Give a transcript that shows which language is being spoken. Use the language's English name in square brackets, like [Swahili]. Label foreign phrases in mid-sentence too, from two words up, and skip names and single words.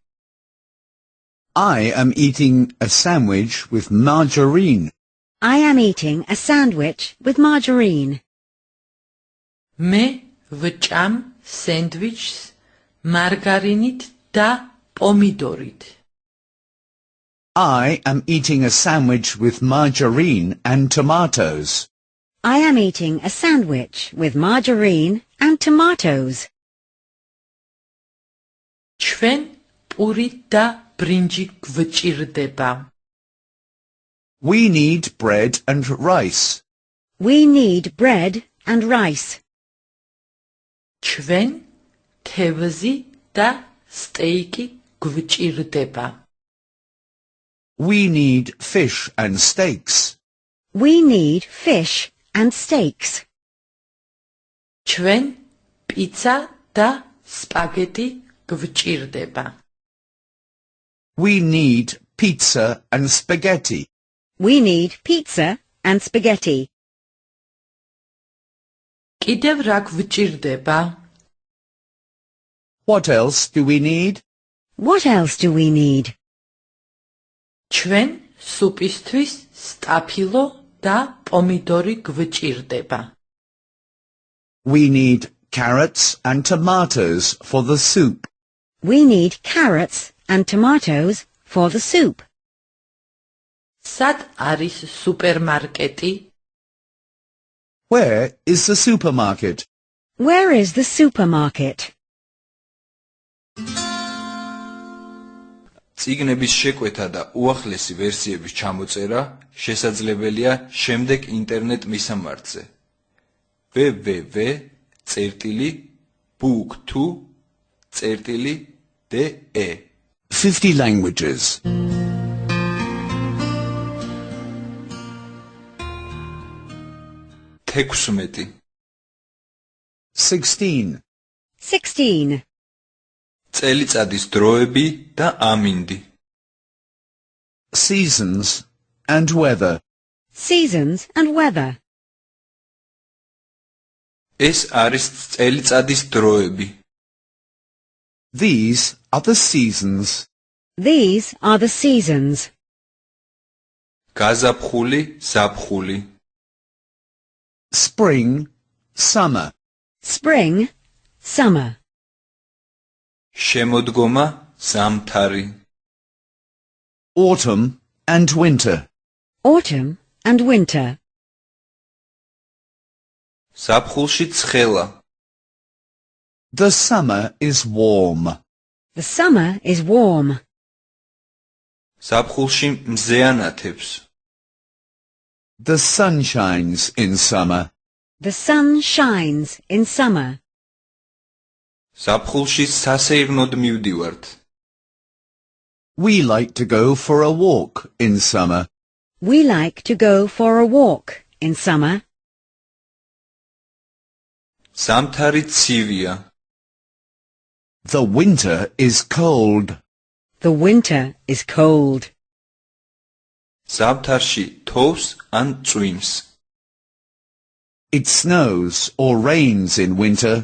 [English] I am eating a sandwich with margarine. I am eating a sandwich with margarine. [Georgian] მე ვჭამ სენდვიჩს მარგარინით და პომიდორით [English] I am eating a sandwich with margarine and tomatoes. I am eating a sandwich with margarine and tomatoes. [Georgian] ჩვენ პურით და ბრინჯი გვჭირდება [English] We need bread and rice. We need bread and rice. [Georgian] ჩვენ თევზი და სტეიკი გვჭირდება [English] We need fish and steaks. We need fish and steaks. [Georgian] ჩვენ პიცა და სპაგეტი გვჭირდება [English] We need pizza and spaghetti. We need pizza and spaghetti. [Georgian] კიდევ რა გვჭირდება [English] What else do we need? What else do we need? [Georgian] ჩვენ სუპისთვის სტაფილო და პომიდორი გვჭირდება [English] We need carrots and tomatoes for the soup. We need carrots and tomatoes for the soup. [Georgian] სად არის სუპერმარკეტი? [English] Where is the supermarket? Where is the supermarket? [Georgian] წიგნების შეკვეთა და უახლესი ვერსიების ჩამოწერა შესაძლებელია შემდეგ ინტერნეტ მისამართზე www.book2.de [English] 50 languages. 16 16. 16. [Georgian] წელიწადის დროები და ამინდი. [English] Seasons and weather. Seasons and weather. [Georgian] ეს არის წელიწადის დროები. [English] These are the seasons. These are the seasons. [Georgian] გაზაფხული, ზაფხული. [English] Spring, summer. Spring, summer. [Georgian] შემოდგომა, ზამთარი. [English] Autumn and winter. Autumn and winter. [Georgian] ზაფხულში ცხელა. [English] The summer is warm. The summer is warm. [Georgian] ზაფხულში მზეანათებს. [English] The sun shines in summer. The sun shines in summer. [Georgian] ზაფხულში სასეირნოდ მივდივართ. [English] We like to go for a walk in summer. We like to go for a walk in summer. [Georgian] ზამთარი ცივია. [English] The winter is cold. The winter is cold. [Georgian] ზამთარში თოვს ან წვიმს. [English] It snows or rains in winter.